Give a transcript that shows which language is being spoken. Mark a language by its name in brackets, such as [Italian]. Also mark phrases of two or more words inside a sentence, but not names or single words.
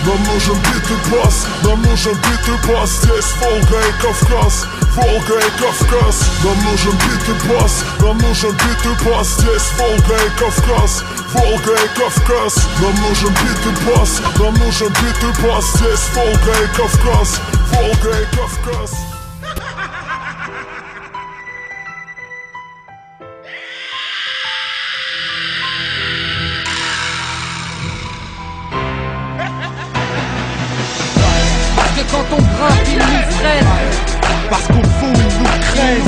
[Russian] Нам нужен битый бас, нам нужен битый бас. Здесь Волга и Кавказ, Волга и Кавказ. Нам нужен битый бас, нам нужен битый бас. Здесь Волга и Кавказ, Волга и Кавказ. Нам нужен битый бас, нам нужен битый бас. Здесь Волга и Кавказ, Волга и Кавказ. [French] Quand on grimpe, ils nous freinent. Parce qu'au fond ils nous craignent.